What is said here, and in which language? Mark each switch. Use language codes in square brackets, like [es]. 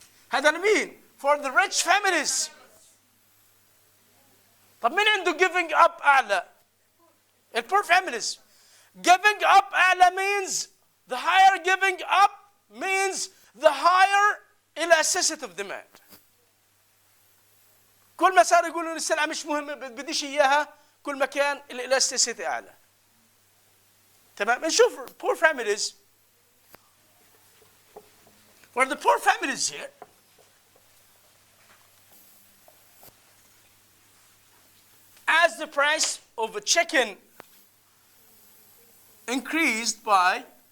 [ar] هذا لمين؟ [en] For the rich families. [ar] طب مين عنده giving up أعلى؟ [en] The poor families. Giving up [ar] أعلى [en] means the higher giving up means the higher elasticity of demand. [ar] كل ما صار يقولوا إن السلعة مش مهمة بديش إياها كل ما كان elasticity أعلى. تمام؟ نشوف poor families. [en] For the poor families here, as the price of a chicken increased by